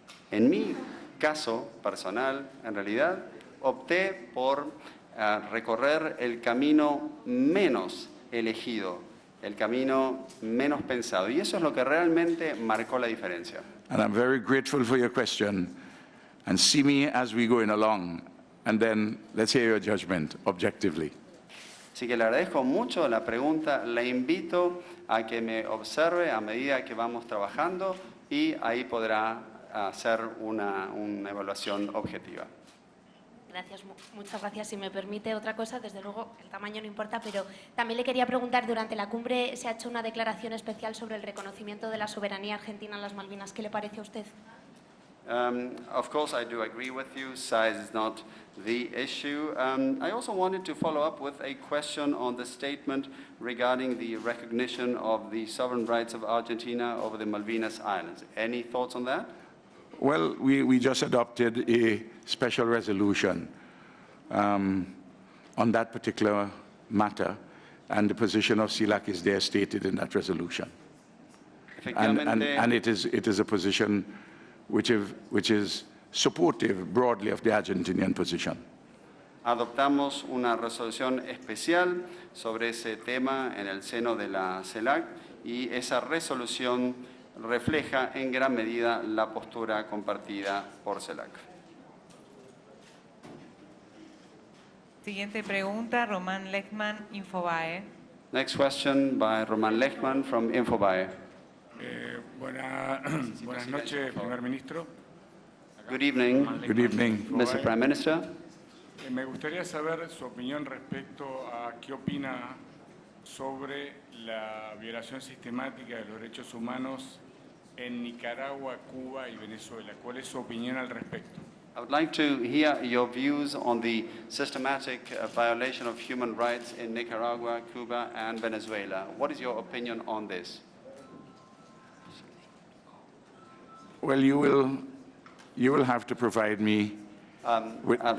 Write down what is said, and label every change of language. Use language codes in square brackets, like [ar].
[es] En mi caso personal, en realidad, opté por recorrer el camino menos elegido, el camino menos pensado. Y eso es lo que realmente marcó la diferencia. [en] And I'm very grateful for your question, and see me as we going along, and then let's hear your judgment objectively. [es] Así que le agradezco mucho la pregunta, le invito a que me observe a medida que vamos trabajando y ahí podrá hacer una evaluación objetiva. Gracias, muchas gracias. Si me permite otra cosa, desde luego el tamaño no importa, pero también le quería preguntar, durante la cumbre se ha hecho una declaración especial sobre el reconocimiento de la soberanía argentina en las Malvinas. ¿Qué le parece a usted? [en] Of course, I do agree with you. Size is not the issue. I also wanted to follow up with a question on the statement regarding the recognition of the sovereign rights of Argentina over the Malvinas Islands. Any thoughts on that? Well, we just adopted a special resolution on that particular matter, and the position of CELAC is there stated in that resolution. And it is a position which is supportive broadly of the Argentinian position. [es] Adoptamos una resolución especial sobre ese tema en el seno de la CELAC y esa resolución refleja en gran medida la postura compartida por CELAC. Siguiente pregunta, Román Lechman, Infobae. [en] Next question by Roman Lechman from Infobae. [es] Buenas noches, primer ministro. [en] Good evening, Good evening. Mr. Prime Minister. [es] Me gustaría saber su opinión respecto a qué opina sobre la violación sistemática de los derechos humanos en Nicaragua, Cuba y Venezuela. ¿Cuál es su opinión al respecto? [en] I would like to hear your views on the systematic violation of human rights in Nicaragua, Cuba, and Venezuela. What is your opinion on this? Well, you will have to provide me with,